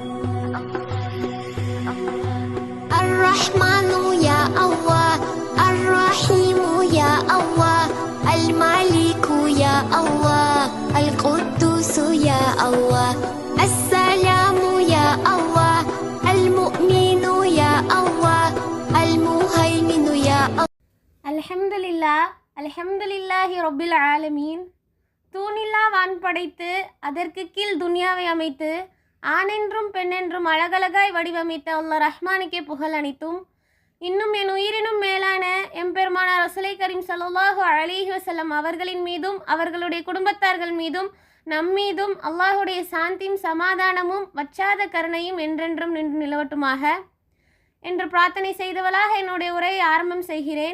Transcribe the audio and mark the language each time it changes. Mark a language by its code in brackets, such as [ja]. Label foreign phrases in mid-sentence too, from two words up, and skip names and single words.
[ar] الرحمن يا الله، الرحيم يا الله، الملك يا الله، القدوس يا الله، السلام يا الله، المؤمن يا الله، المهيمن يا الله. الحمد لله رب العالمين. [ta] தூணில்லா வான் படைத்து அதற்கு கீழ் துனியாவை அமைத்து ஆணென்றும் பெண்ணென்றும் அழகழகாய் வடிவமைத்த அல்லாஹ் ரஹ்மானுக்கே புகழ் அனைத்தும். இன்னும் என் உயிரினும் மேலான எம்பெருமானார் ரசூலை கரீம் [ar] صلى الله عليه وسلم [ta] அவர்களின் மீதும் அவர்களுடைய குடும்பத்தார்கள் மீதும் நம்மீதும் அல்லாஹுடைய சாந்தியும் சமாதானமும் வற்றாத கருணையும் என்றென்றும் நின்று நிலவட்டுமாக என்று பிரார்த்தனை செய்தவளாக என்னுடைய உரையை ஆரம்பம் செய்கிறேன்.